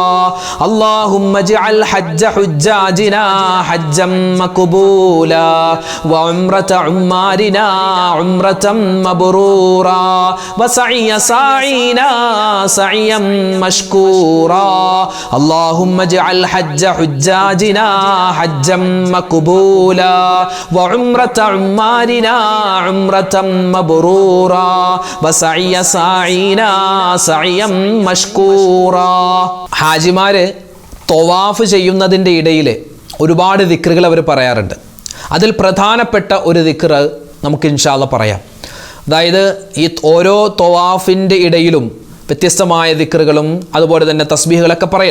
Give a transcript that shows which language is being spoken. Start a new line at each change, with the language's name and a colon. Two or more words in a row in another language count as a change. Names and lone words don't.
Arabic: اللهم اجعل حج حجاجنا حجا مقبولا وعمرة عمارنا عمرة مبرورا وسعي سعينا سعيا مشكورا. اللهم اجعل حج حجاجنا حجا مقبولا وعمرة عمارنا عمرة مبرورا وسعي سعينا سعيا مشكورا.
Malayalam: ഹാജിമാര് തവാഫ് ചെയ്യുന്നതിൻ്റെ ഇടയിൽ ഒരുപാട് ദിക്റുകൾ അവർ പറയാറുണ്ട്. അതിൽ പ്രധാനപ്പെട്ട ഒരു ദിക്ർ നമുക്ക്
Arabic: إن شاء الله
Malayalam: പറയാം. അതായത് ഈ ഓരോ തവാഫിൻ്റെ ഇടയിലും വ്യത്യസ്തമായ ദിക്റുകളും അതുപോലെ തന്നെ തസ്ബീഹുകളൊക്കെ പറയൽ.